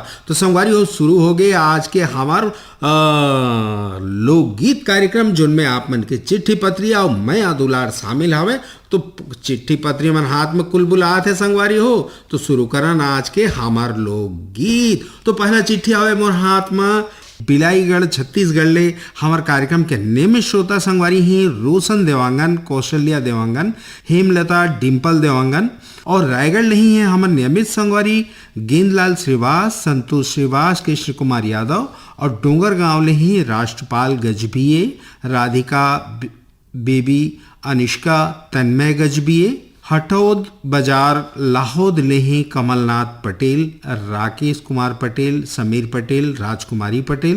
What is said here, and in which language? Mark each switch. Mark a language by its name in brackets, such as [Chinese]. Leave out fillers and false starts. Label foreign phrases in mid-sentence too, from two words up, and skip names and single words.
[Chhattisgarhi] तो संगवारी हो शुरू हो गए आज के हमार लोकगीत कार्यक्रम जिनमें आप मन के चिट्ठी पत्री और मैं दुलार शामिल हवे। तो चिट्ठी पत्री मन हाथ में कुल बुलात है संगवारी हो तो शुरू करन आज के हमार लोकगीत। तो पहला चिट्ठी आवे मोर हाथ में बिलाईगढ़ छत्तीसगढ़ ले हमार कार्यक्रम के नियमित श्रोता संगवारी हैं रोशन देवांगन, कौशल्या देवांगन, हेमलता, डिम्पल देवांगन और रायगढ़ नहीं है हमार नियमित संगवारी गेंदलाल श्रीवास, संतोष श्रीवास, कृष्ण कुमार यादव और डोंगर गांव ले ही राष्ट्रपाल गजबिये, राधिका बेबी, अनिष्का, तन्मय गजबिये, हटौद बाजार लाहौद लेही कमलनाथ पटेल, राकेश कुमार पटेल, समीर पटेल, राजकुमारी पटेल।